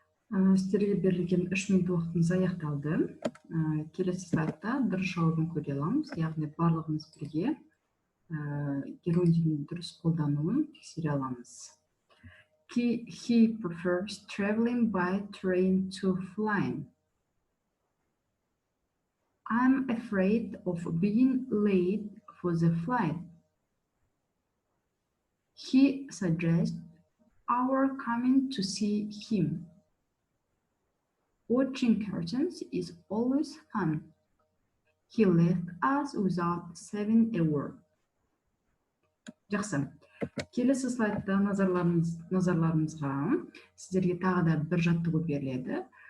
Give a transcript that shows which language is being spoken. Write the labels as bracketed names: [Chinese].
[Kazakh] Сіздерге берілген 3 минут уақытымыз аяқталды. Келесі слайдта дұрыс жауабын көре аламыз. Яғни барлығымыз бірге Герундийдің дұрыс қолдануын тексере аламыз. [English] He prefers traveling by train to flying. I'm afraid of being late for the flight. He suggests our coming to see him. Watching curtains is always fun. He left us without saying a word. [Kazakh] Жақсы. Келесі слайдта назарларыңызға сіздерге тағы да бір жаттығу беріледі.